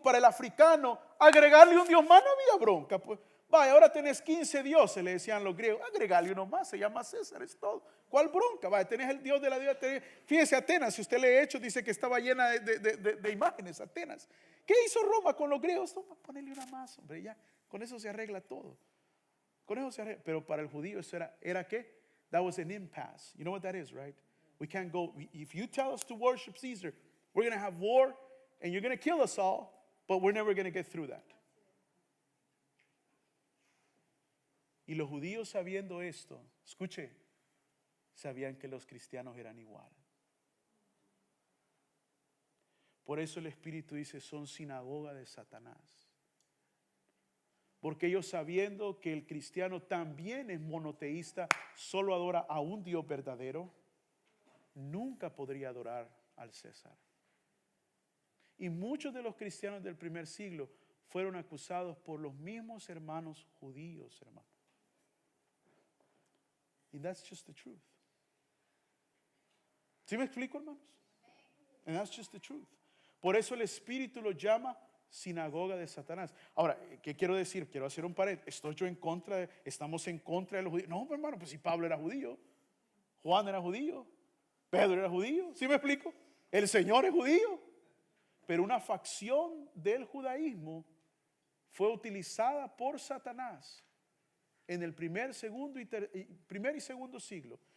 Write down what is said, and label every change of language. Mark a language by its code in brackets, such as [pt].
[es] Para el africano, agregarle un dios más no había bronca. Pues, vaya, ahora tenés 15 dioses, le decían los griegos, agregarle uno más, se llama César, es todo. ¿Cuál bronca? Vaya, tenés el dios de la diosa. Fíjese, Atenas, si usted lee Hechos, dice que estaba llena de imágenes, Atenas. ¿Qué hizo Roma con los griegos? Toma, ponele una más, hombre, ya. Con eso se arregla todo. Con eso se arregla. Pero para el judío eso era ¿qué? [en] That was an impasse. You know what that is, right? We can't go. If you tell us to worship Caesar, we're going to have war and you're going to kill us all, but we're never going to get through that. [es] Y los judíos sabiendo esto, escuche, sabían que los cristianos eran igual. Por eso el Espíritu dice, son sinagoga de Satanás. Porque ellos sabiendo que el cristiano también es monoteísta, solo adora a un Dios verdadero, nunca podría adorar al César. Y muchos de los cristianos del primer siglo fueron acusados por los mismos hermanos judíos, hermano. [en] And that's just the truth. [es] ¿Sí me explico, hermanos? [en] And that's just the truth. [es] Por eso el Espíritu lo llama sinagoga de Satanás. Ahora, ¿qué quiero decir? Quiero hacer un paréntesis. Estamos en contra de los judíos. No, hermano, pues si Pablo era judío, Juan era judío, Pedro era judío. ¿Sí me explico? El Señor es judío. Pero una facción del judaísmo fue utilizada por Satanás en el primer y segundo siglo.